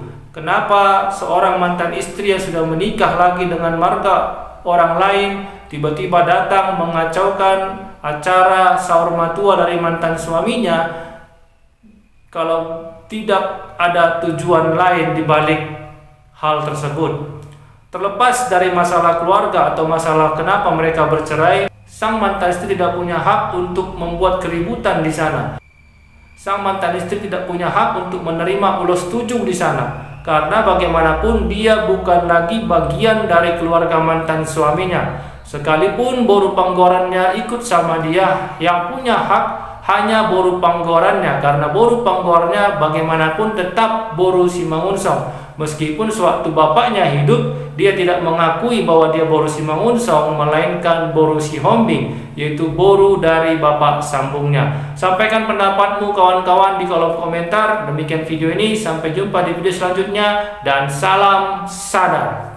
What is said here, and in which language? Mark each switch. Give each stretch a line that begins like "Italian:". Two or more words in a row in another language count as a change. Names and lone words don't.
Indonesian: Kenapa seorang mantan istri yang sudah menikah lagi dengan marga orang lain tiba-tiba datang mengacaukan acara sahur matua dari mantan suaminya, kalau tidak ada tujuan lain di balik hal tersebut? Terlepas dari masalah keluarga atau masalah kenapa mereka bercerai, sang mantan istri tidak punya hak untuk membuat keributan di sana. Sang mantan istri tidak punya hak untuk menerima ulos tujung di sana, karena bagaimanapun dia bukan lagi bagian dari keluarga mantan suaminya. Sekalipun Boru Panggorannya ikut sama dia, yang punya hak hanya Boru Panggorannya, karena Boru Panggorannya bagaimanapun tetap Boru si Mangunsong. Meskipun sewaktu bapaknya hidup, dia tidak mengakui bahwa dia Boru si Mangunsong, melainkan Boru si Hombing, yaitu Boru dari bapak sambungnya. Sampaikan pendapatmu kawan-kawan di kolom komentar. Demikian video ini, sampai jumpa di video selanjutnya, dan salam sadar.